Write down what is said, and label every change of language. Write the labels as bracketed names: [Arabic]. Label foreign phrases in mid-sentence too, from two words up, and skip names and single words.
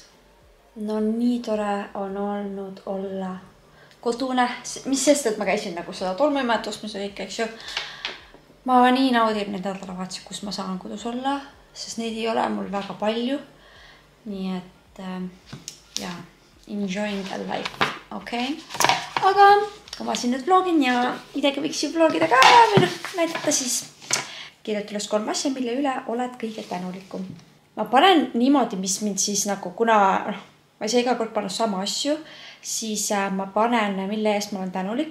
[Estonian] No nii tore on olnud olla kodune. Mis sest, et ma käisin nagu seda tolmuimet ostmas ja kõik, eks ju. Ma nii naudin need nädalavahetused, kus ma saan kodus olla, sest neid ei ole mul väga palju. Nii et, ja, [English] enjoying the life, [Estonian] okei. Aga kui ma siin nüüd vlogin ja midagi võiks ju vlogida ka või noh, näidata siis kirjuta üles 3 asja, mille üle oled kõige tänulikum. Ma panen niimoodi, mis mind siis nagu, kuna ma ei saa iga kord panna sama asju, siis ma panen, mille eest ma olen tänulik.